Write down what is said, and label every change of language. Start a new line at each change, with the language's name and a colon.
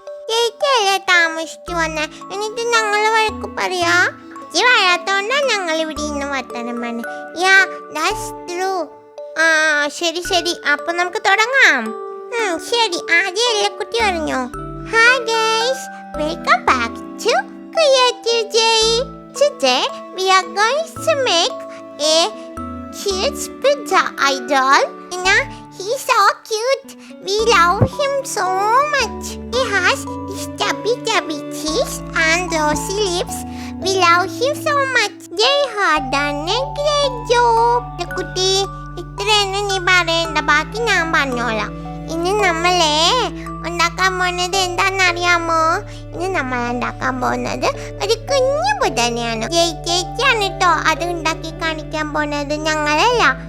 Malayalam: ചേച്ചിയല്ലേ താമസിച്ചു വന്നേ. എന്നിട്ട് ഞങ്ങൾ വഴക്ക് പറയാ. ചേച്ചി വരാത്തോണ്ടാണ് ഞങ്ങൾ ഇവിടെ ഇന്ന് വർത്താനം പറഞ്ഞത്.
English: Yeah, that's true.
Malayalam: ശരി ശരി, അപ്പൊ നമുക്ക് തുടങ്ങാം. ശരി, ആദ്യം എല്ലക്കുട്ടി പറഞ്ഞോ.
English: Hi guys, welcome back to Creative Day. Today we are going to make a cute Buddha idol. He's so cute. We love him so much. He has chubby teeth and rosy lips. We love him so much. They have done a great job.
Malayalam: കുട്ടി, ഇത്രയൊന്നും നീ പറയണ്ട, ബാക്കി ഞാൻ പറഞ്ഞോളാം. ഇനി നമ്മളെ ഉണ്ടാക്കാൻ പോകുന്നത് എന്താണെന്നറിയാമോ? ഇനി നമ്മൾ ഉണ്ടാക്കാൻ പോകുന്നത് ഒരു കുഞ്ഞു ബുദ്ധനെയാണ്. ചേച്ചിയാണ് കേട്ടോ അത് ഉണ്ടാക്കി കാണിക്കാൻ പോകുന്നത്, ഞങ്ങളല്ല.